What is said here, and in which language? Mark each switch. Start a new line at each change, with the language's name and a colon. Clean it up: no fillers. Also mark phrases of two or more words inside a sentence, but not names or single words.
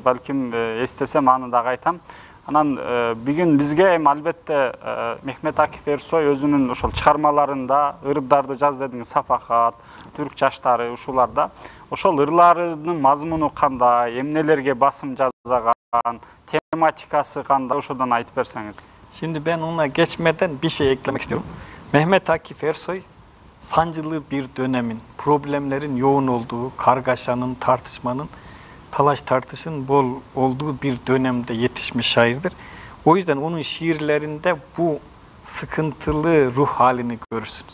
Kyrgyz: Балким эстесем аны дагы айтам. Анан бүгүн бизге эми албетте Мехмет Акиф Эрсой өзүнүн ошол чыгармаларында ырдарды жаз дедиңиз, Сафахат, түрк жаштары, ушуларда ошол ырларынын мазмуну кандай, эмнелерге басым жазган, тематикасы кандай, ошодон айтып берсеңиз.
Turkish: Şimdi ben ona geçmeden bir şey eklemek istiyorum. Mehmet Akif Ersoy sancılı bir dönemin, problemlerin yoğun olduğu, kargaşanın, tartışmanın, talaş tartışın bol olduğu bir dönemde yetişmiş şairdir. O yüzden onun şiirlerinde bu sıkıntılı ruh halini görürsünüz.